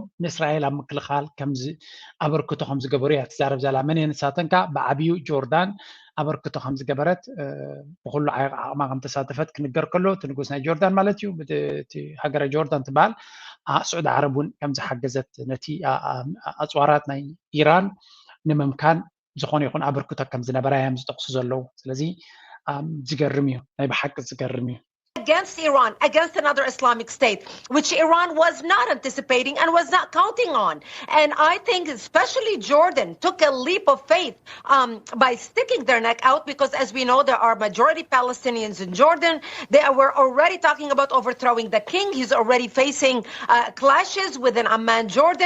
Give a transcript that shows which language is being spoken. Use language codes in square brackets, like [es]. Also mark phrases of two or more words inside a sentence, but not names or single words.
[ti] ንእስራኤል ኣብ ምክልኻል ከምዚ ኣበርክቶ ከም ዝገበሩ እያ ትዛረብ ዘላ መን ንሳተንካ ብዓብዩ ጆርዳን ኣበርክቶ ከም ዝገበረት ብኩሉ ዓቕማ ከም ተሳተፈት ክንገር ከሎ እቲ ንጉስ ናይ ጆርዳን ማለት እዩ እቲ ሃገረ ጆርዳን ትበሃል ስዑድ ዓረብ እውን ከም ዝሓገዘት ነቲ ኣፅዋራት ናይ ኢራን ንምምካን ዝኾነ ይኹን ኣበርክቶ ከም ዝነበራ እዮም ዝጠቕሱ ዘለዉ ስለዚ ዝገርም እዩ ናይ ብሓቂ ዝገርም እዩ [en] against Iran, against another Islamic state, which Iran was not anticipating and was not counting on. And I think especially Jordan took a leap of faith by sticking their neck out because as we know, there are majority Palestinians in Jordan. They were already talking about overthrowing the king. He's already facing clashes within Amman, Jordan.